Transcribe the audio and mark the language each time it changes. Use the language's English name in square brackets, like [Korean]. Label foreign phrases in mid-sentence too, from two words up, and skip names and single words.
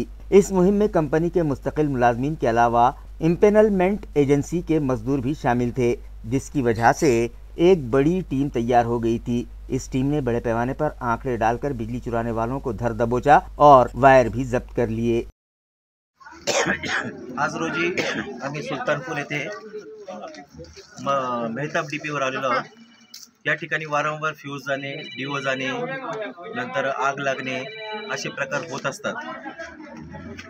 [Urdu] اس مہم میں کمپنی کے مستقل ملازمین کے علاوہ امپینلمنٹ ایجنسی کے مزدور بھی شامل تھے، جس کی وجہ سے ایک بڑی ٹیم تیار ہو گئی تھی۔ اس ٹیم نے بڑے پیمانے پر آنکڑے ڈال کر بجلی چرانے والوں کو دھر دبوچا اور وائر بھی ضبط کر لیے۔ [Marathi] आज रोजी आम्ही सुलतानपूर येथे मेहताब DPवर आलेलो आहोत। या ठिकाणी वारंवार फ्यूज जाणे, डिओ जाणे, नंतर आग लागणे असे प्रकार होत असतात।